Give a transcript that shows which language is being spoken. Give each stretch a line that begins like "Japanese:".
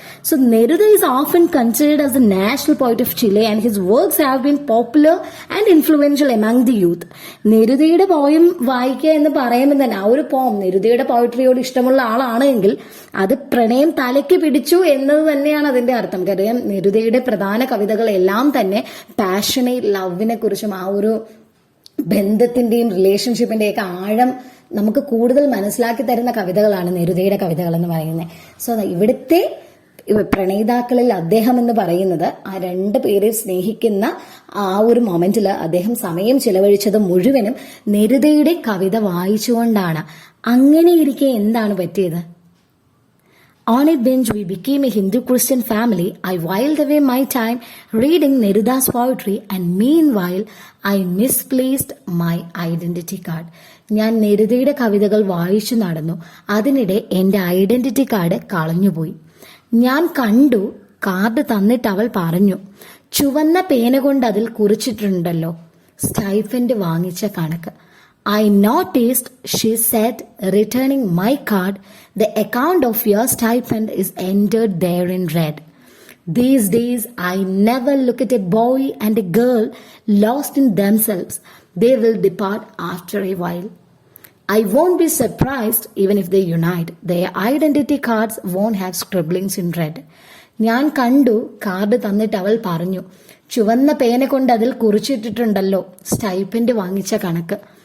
English: So Neruda is often considered as the national poet of Chile and his works have been popular and influential among the youth.
Malayalam: നെരുദയുടെ poem വായിക്കുക എന്ന് പറയുമ്പോൾ തന്നെ ആ ഒരു പോം നെരുദയുടെ പോയട്രിയോട് ഇഷ്ടമുള്ള ആളാണെങ്കിൽ അത് പ്രണയം തലയ്ക്ക് പിടിച്ചു എന്നത് തന്നെയാണ് അതിന്റെ അർത്ഥം. കാര്യം നെരുദയുടെ പ്രധാന കവിതകളെല്ലാം തന്നെ പാഷനേറ്റ് ലവിനെ കുറിച്ചും ആ ഒരു ബന്ധത്തിന്റെയും റിലേഷൻഷിപ്പിന്റെയും ഒക്കെ ആഴം നമുക്ക് കൂടുതൽ മനസ്സിലാക്കി തരുന്ന കവിതകളാണ് നെരുദയുടെ കവിതകൾ എന്ന് പറയുന്നത്. സോ ഇവിടുത്തെ പ്രണയിതാക്കളിൽ അദ്ദേഹം എന്ന് പറയുന്നത് ആ രണ്ടു പേരെ സ്നേഹിക്കുന്ന ആ ഒരു മൊമെന്റിൽ അദ്ദേഹം സമയം ചിലവഴിച്ചത് മുഴുവനും നെരുദയുടെ കവിത വായിച്ചുകൊണ്ടാണ്. അങ്ങനെ ഇരിക്കെ എന്താണ് പറ്റിയത്?
English: On a bench, we became a Hindu-Christian family. I whiled away my time reading Neruda's poetry and meanwhile I misplaced my identity card.
Malayalam: ഞാൻ നെരുദയുടെ കവിതകൾ വായിച്ചു നടന്നു. അതിനിടെ എന്റെ ഐഡന്റിറ്റി കാർഡ് കളഞ്ഞുപോയി. ഞാൻ കണ്ടു, കാർഡ് തന്നിട്ട് അവൾ പറഞ്ഞു, ചുവന്ന പേന കൊണ്ട് അതിൽ കുറിച്ചിട്ടുണ്ടല്ലോ സ്റ്റൈഫൻഡ് വാങ്ങിച്ച കണക്ക്.
English: I noticed, she said, returning my card, the account of your stipend is entered there in red. These days, I never look at a boy and a girl lost in themselves. They will depart after a while. I won't be surprised even if they unite. Their identity cards won't have scribblings in red.
Malayalam: ഞാൻ കണ്ടു, card തന്നിട്ട് അവൾ പറഞ്ഞു, ചുവന്ന പേന കൊണ്ട് അതിൽ കുറിച്ചിട്ടിട്ടുണ്ടല്ലോ stipend വാങ്ങിച്ച കണക്ക്.